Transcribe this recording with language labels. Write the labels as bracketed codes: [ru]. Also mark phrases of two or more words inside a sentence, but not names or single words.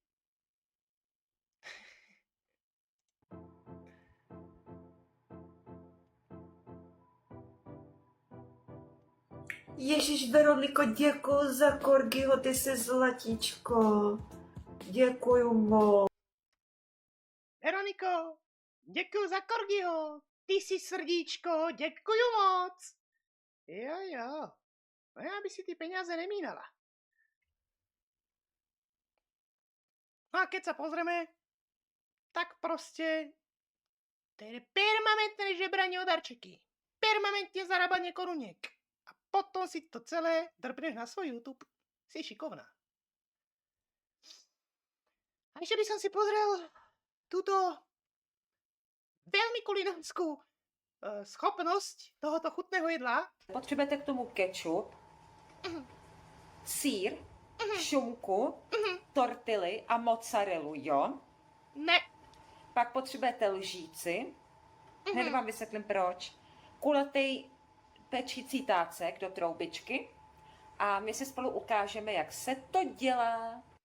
[cs] Ježíš, Veroniko, děkuju za Korgiho, ty jsi zlatíčko. Děkuju moc. Veroniko, děkuju za Korgiho. Ty jsi srdíčko, děkuju moc. Jo. No já by si ty peníze nemínala. [sk] No a keď sa pozrieme, tak proste to je permanentné žebranie o darčeky. Permanentne zarábanie koruniek. A potom si to celé drbneš na svoj YouTube. Si šikovná. A ešte by som si pozrel túto veľmi kulinárskú schopnosť tohoto chutného jedla. [cs] Potřebujete k tomu kečup, sýr, šunku, tortily a mozzarellu, jo? Ne. Pak potřebujete lžíci, hned vám vysvětlím proč. Kulatý pečící tácek do troubičky a my si spolu ukážeme, jak se to dělá.